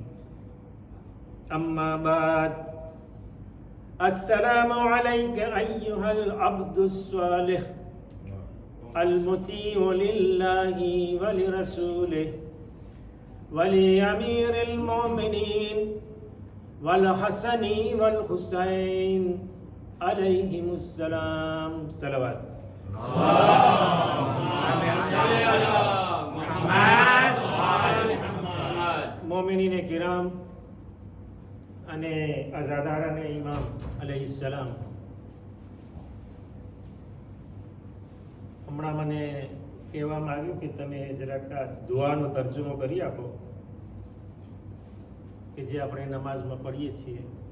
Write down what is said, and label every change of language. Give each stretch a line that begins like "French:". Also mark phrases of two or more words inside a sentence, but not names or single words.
Arabic: أما بعد السلام عليك أيها العبد الصالح المطيع لله ولرسوله ولأمير المؤمنين والحسن والحسين عليهم السلام صلوات اللهم صل على محمد وعلى محمد
Gujarati: મોમિનીને કિરામ અને અઝાદારાને ઇમામ અલૈહિસ્સલામ, હમણાં મને કહેવામાં આવ્યું કે તમે જરાક આ દુઆનો તર્જુમો કરી આપો કે જે આપણે નમાઝમાં પઢીએ છીએ.